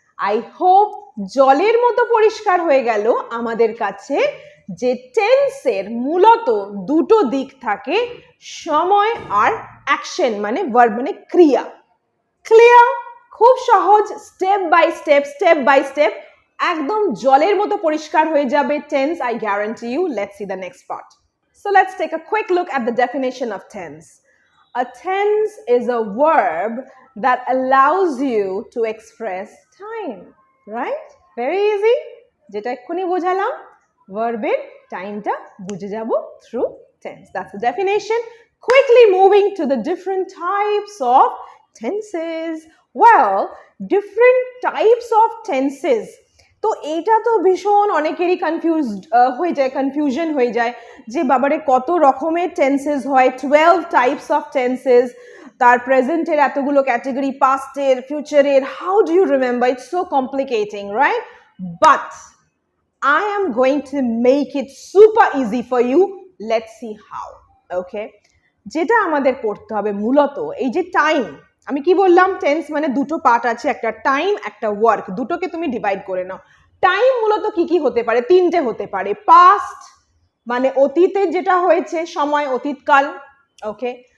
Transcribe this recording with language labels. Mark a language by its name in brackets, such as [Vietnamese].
[English] I hope [Bangla] জলের মতো পরিষ্কার হয়ে গেল আমাদের কাছে যে টেন্সের মূলত দুটো দিক থাকে, সময় আর অ্যাকশন মানে ভার্ব মানে ক্রিয়া। ক্লিয়ার? খুব সহজ, স্টেপ বাই স্টেপ একদম জলের মতো পরিষ্কার হয়ে যাবে tense, [English] I guarantee you. Let's see the next part. So let's take a quick look at the definition of tense. A tense is a verb that allows you to express time, right? Very easy. [Bangla] যেটা এক্ষুনি বোঝালাম, verb-এর টাইমটা বুঝে যাব [English] through tense. That's the definition. Quickly moving to the different types of tenses. Well, different types of tenses. [Bangla] তো এইটা তো ভীষণ অনেকেরই কনফিউশন হয়ে যায় যে বাবারে কত রকমের টেন্সেস হয়, 12 টাইপস অফ টেন্সেস, তার প্রেজেন্টের এতগুলো category, পাস্টের, ফিউচারের, [English] How do you remember? It's so complicating, right? But I am going to make it super easy for you. Let's see how. Okay? [Bangla] যেটা আমাদের করতে হবে মূলত এই যে টাইম, আমি কি বললাম, টেন্স মানে দুটো পার্ট আছে, একটা টাইম একটা ওয়ার্ক, দুটোকে তুমি ডিভাইড করে নাও। টাইম মূলত কি কি হতে পারে? তিনটে হতে পারে। পাস্ট মানে অতীতে যেটা হয়েছে, সময়, অতীতকাল, ওকে।